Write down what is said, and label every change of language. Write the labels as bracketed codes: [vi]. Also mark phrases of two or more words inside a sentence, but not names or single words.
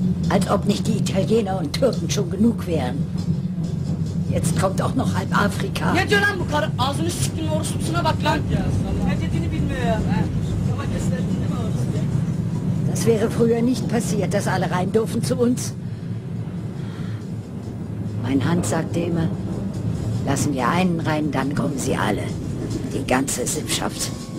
[de] Als ob nicht die Italiener und Türken schon genug wären. Jetzt kommt auch noch halb Afrika. [tr] Ne diyor lan bu karı? Ağzını siktin orospusuna bak lan. Ne dediğini bilmiyor ya. [de] Das wäre früher nicht passiert, dass alle rein dürfen zu uns. Mein Hans sagte immer, lassen wir einen rein, dann kommen sie alle. Die ganze Sippschaft.